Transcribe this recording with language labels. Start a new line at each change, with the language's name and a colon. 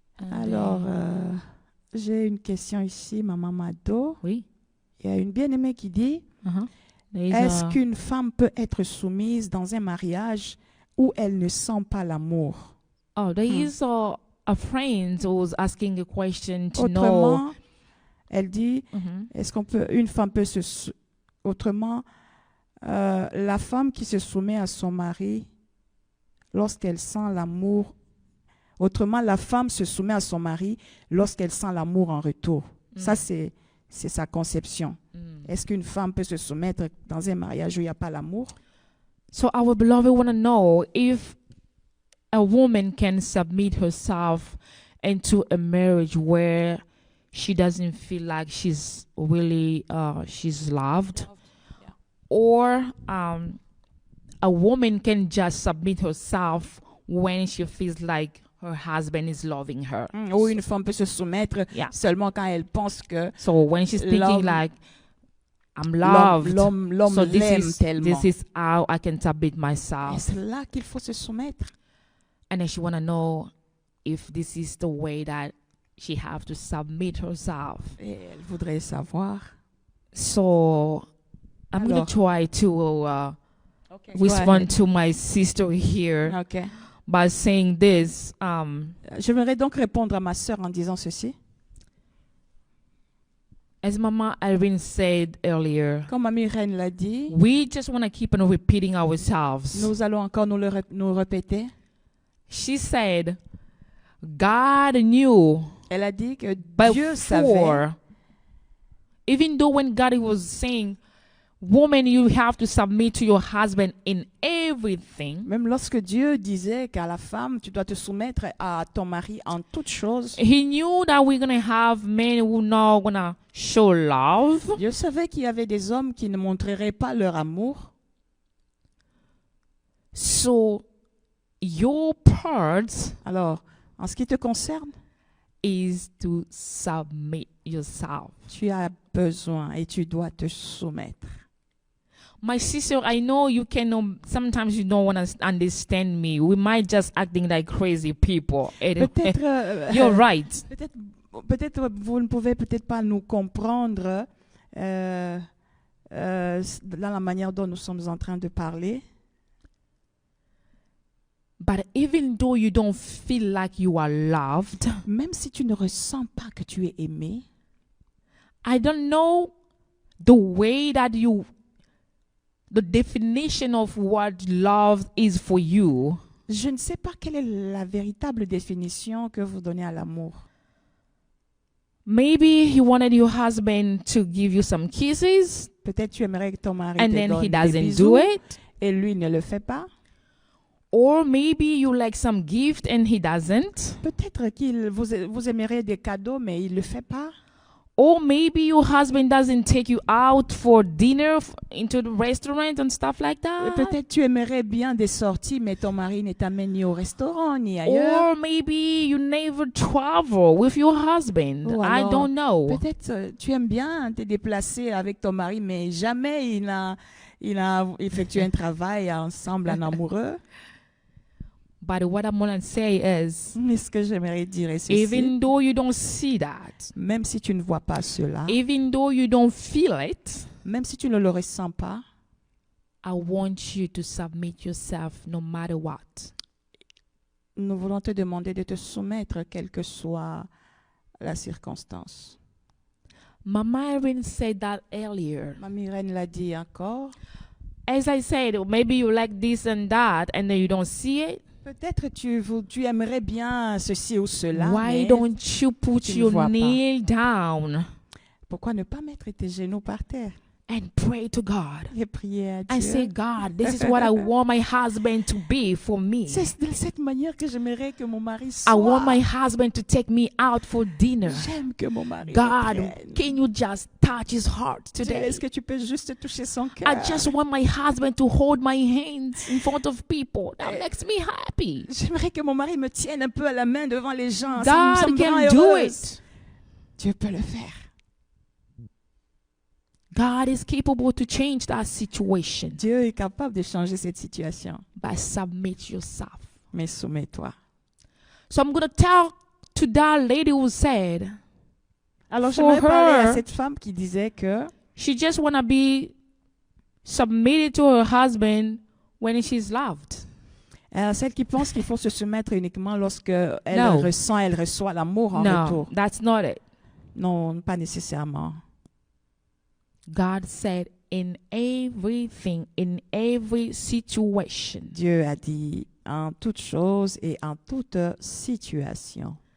French: Alors, j'ai une question ici, Maman Mado. Oui. Il y a une bien-aimée qui dit, Uh-huh. est-ce qu'une femme peut être soumise dans un mariage où elle ne sent pas l'amour?
English: Oh, there is a friend who was asking a question to know.
French: Autrement, elle dit, Mhm. est-ce une femme peut autrement, la femme qui se soumet à son mari lorsqu'elle sent l'amour. Autrement, la femme se soumet à son mari lorsqu'elle sent l'amour en retour. Ça, c'est sa conception. Est-ce qu'une femme peut se soumettre dans un mariage où il n'y a pas l'amour?
English: So our beloved want to know if a woman can submit herself into a marriage where she doesn't feel like she's really she's loved, or a woman can just submit herself when she feels like her husband is loving her.
French: Ou une femme peut se soumettre
English: Yeah.
French: seulement quand elle pense que
English: So when she's thinking
French: L'homme-
English: like, I'm loved,
French: l'homme
English: so
French: l'aime tellement.
English: this is how I can submit myself.
French: Est-ce là qu'il faut se soumettre?
English: And then she want to know if this is the way that she have to submit herself.
French: Et elle voudrait savoir.
English: So I'm going
French: Alors.
English: to try to respond to my sister here
French: Ok.
English: by saying this.
French: J'aimerais donc répondre à ma sœur en disant ceci.
English: As Mama Irene said earlier,
French: Comme Mamie Reine l'a dit,
English: we just want to keep on repeating ourselves.
French: nous allons encore nous répéter.
English: She said, God knew
French: Elle a dit que Dieu savait,
English: before, even though when God was saying, woman, you have to submit to your husband in everything,
French: même lorsque Dieu disait qu'à la femme, tu dois te soumettre à ton mari en toutes choses,
English: he knew that we're going to have men who not going to show love.
French: Dieu savait qu'il y avait des hommes qui ne montreraient pas leur amour.
English: So your part
French: Alors, en ce qui te concerne,
English: is to submit yourself.
French: tu as besoin et tu dois te soumettre.
English: My sister, I know you can, sometimes you don't want to understand me. We might just acting like crazy people.
French: Peut-être,
English: You're right.
French: peut-être vous ne pouvez peut-être pas nous comprendre dans la manière dont nous sommes en train de parler.
English: But even though you don't feel like you are loved,
French: Même si tu ne ressens pas que tu es aimé,
English: I don't know the way that the definition of what love is for you.
French: je ne sais pas quelle est la véritable définition que vous donnez à l'amour.
English: Maybe you wanted your husband to give you some kisses
French: Peut-être tu aimerais que ton mari
English: and
French: te
English: then
French: donne
English: he
French: des
English: doesn't
French: bisous
English: do it.
French: et lui ne le fait pas.
English: Or maybe you like some gift and he doesn't.
French: Peut-être qu'il vous aimeriez des cadeaux mais il ne le fait pas.
English: Or maybe your husband doesn't take you out for dinner into the restaurant and stuff like
French: Et
English: that.
French: peut-être tu aimerais bien des sorties mais ton mari ne t'amène ni au restaurant ni ailleurs.
English: Or maybe you never travel with your husband.
French: Ou
English: I
French: alors,
English: don't know.
French: Peut-être tu aimes bien te déplacer avec ton mari mais jamais il a effectué un travail ensemble en amoureux.
English: But what I'm going to say is,
French: Mais ce que j'aimerais dire est ceci.
English: even though you don't see that,
French: Même si tu ne vois pas cela,
English: even though you don't feel it,
French: même si tu ne le ressens pas,
English: I want you to submit yourself no matter what.
French: nous voulons te demander de te soumettre, quelle que soit la circonstance.
English: Mama Irene said that earlier.
French: Mamie Reine l'a dit encore.
English: as I said, maybe you like this and that, and then you don't see it.
French: Peut-être tu aimerais bien ceci ou cela.
English: Why don't you put your knee down?
French: Pourquoi ne pas mettre tes genoux par terre?
English: And pray to God.
French: Et prier à Dieu.
English: And say, God, this is what I want my husband to be for me.
French: C'est de cette manière que j'aimerais que mon mari soit.
English: I want my husband to take me out for dinner.
French: J'aime que mon mari
English: God,
French: me
English: can you just touch his heart today?
French: Est-ce que tu peux juste toucher son cœur?
English: I just want my husband to hold my hands in front of people. That makes me happy.
French: J'aimerais que mon mari me tienne un peu à la main devant les gens.
English: God can do it.
French: Dieu peut le faire.
English: God is capable to change that situation.
French: Dieu est capable de changer cette situation.
English: But submit yourself.
French: Mais soumets-toi.
English: So I'm going to tell to that lady who said,
French: alors j'aimerais parler à cette femme qui disait que
English: she just want to be submitted to her husband when she's loved.
French: Celle qui pense qu'il faut se soumettre uniquement lorsque elle reçoit l'amour en retour.
English: No, that's not it.
French: Non, pas nécessairement.
English: God said in everything, in every situation.
French: Dieu a dit en toute chose et en toute situation.